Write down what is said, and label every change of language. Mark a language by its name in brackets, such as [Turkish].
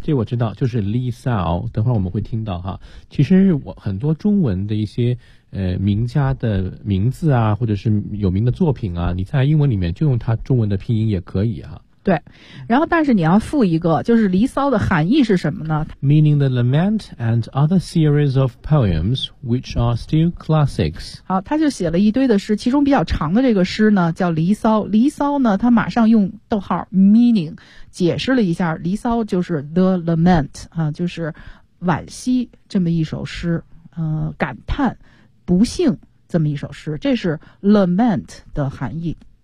[Chinese] 这我知道，就是离骚，等会儿我们会听到哈。其实我很多中文的一些名家的名字啊，或者是有名的作品啊，你在英文里面就用它中文的拼音也可以啊。对，然后但是你要附一个，就是离骚的含义是什么呢？ [English] Meaning the lament and other series of poems which are still classics. [Chinese] 好，他就写了一堆的诗，其中比较长的这个诗呢叫离骚。离骚呢他马上用逗号 meaning 解释了一下，离骚就是 [English] the lament、 [Chinese] 就是惋惜这么一首诗，感叹不幸这么一首诗，这是 lament 的含义。